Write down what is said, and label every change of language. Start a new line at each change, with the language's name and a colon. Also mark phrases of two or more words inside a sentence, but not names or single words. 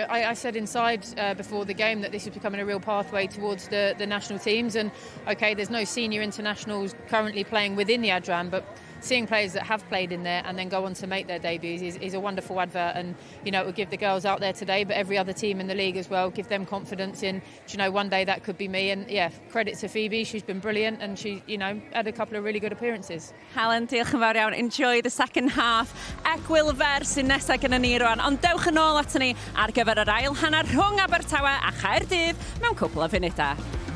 English: I said inside before the game that this is becoming a real pathway towards the national teams, and okay, there's no senior internationals currently playing within the Adran, but seeing players that have played in there and then go on to make their debuts is a wonderful advert, and it will give the girls out there today, but every other team in the league as well, give them confidence in, one day that could be me. And yeah, credit to Phoebe, she's been brilliant, and she had a couple of really good appearances.
Welsh: Helen, diolch yn fawr iawn.
English: Enjoy the second half.
Welsh: Egwyl fer sy'n nesaf gyda ni rwan, ond dewch yn ôl ato ni ar gyfer yr ail hanner rhwng Abertawe a Chaerdydd mewn cwpl o funudau.